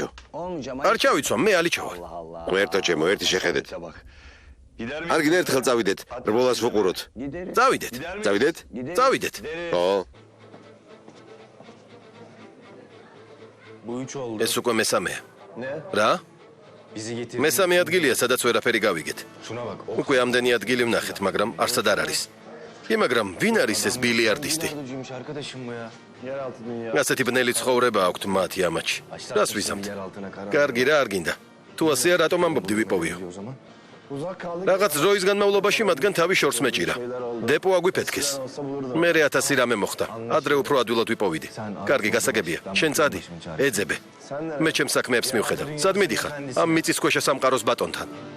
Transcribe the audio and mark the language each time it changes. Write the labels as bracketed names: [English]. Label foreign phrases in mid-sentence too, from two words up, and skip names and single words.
[Georgian] არ ჩავიცვა, მე ალიჩო ვარ. ღმერთო ჩემო, ერთი შეხედეთ. არ გინდა ერთხელ წავიდეთ, რბოლას ვუყუროთ. წავიდეთ. წავიდეთ? წავიდეთ. ო, [Turkish] Bu 3 oldu. [Georgian] ეს უკვე მესამეა. [Turkish] Ne? [Georgian] რა? [Turkish] Bizi getir. [Georgian] მესამე ადგილია, სადაც ვერაფერი გავიგეთ. [Turkish] Şuna bak. [Georgian] უკვე ამდენი ადგილი ვნახეთ, მაგრამ არსად არ არის. კი, მაგრამ ვინ არის ეს ბილიარდისტი? [Turkish] Nerede arkadaşım bu ya? Yeraltı dünya. [Georgian] ასეთი ბნელი ცხოვრება აქვთ მათი ამაჩი. რას ვიზამთ? [Turkish] Yer altına karar. [Georgian] კარგი რა არ გინდა. თუ ასეა, რატომ ამბობდი ვიპოვიო? [Turkish] O zaman. Uzak kaldık. [Georgian] რაღაც დროის განმავლობაში მათგან თავი შორს მეჭირა. დეპო აგვიფეთქეს. მე 1000 რამე მოხდა. ადრე უფრო ადვილად ვიპოვიდი. კარგი, გასაგებია. შენ წადი. ეძებე. მე ჩემს საქმეებს მივხედავ. სად მიდიხარ? ამ მიწისქვეშა სამყაროს ბატონთან.